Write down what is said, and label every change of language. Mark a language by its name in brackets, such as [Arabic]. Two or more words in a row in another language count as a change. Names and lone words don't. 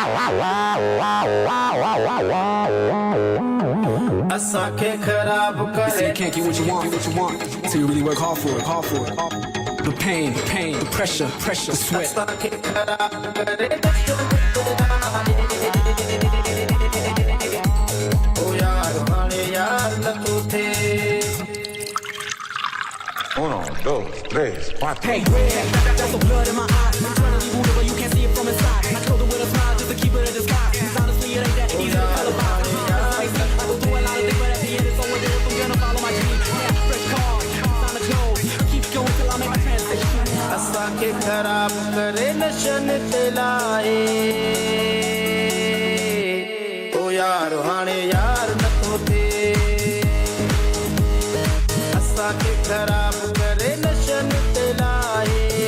[Sindhi] असांखे ख़राब [English] They say [Sindhi] करे [English] you can't get what you want, so you really work hard for it. The pain, the pressure, the sweat. [Sindhi] असांखे ख़राब करे ओ यार हाणे यार नथो थिए [Spanish] Uno, dos, tres, cuatro. [English] Hey, red, that's the blood in my eye. I'm trying to leave you, but you can't see it from inside. I told her with a smile just to keep it in disguise. 'Cause honestly, it ain't that easy to tell about. I go through a lot of things, but at the end, it's all worth it if I'm gonna follow my dream. Yeah, fresh car, sign the clothes. Keep going till I make my transition. [Sindhi] असांखे ख़राब करे नशन ते लाए ओ यार हाणे यार नथो थिए असांखे ख़राब करे नशन ते लाए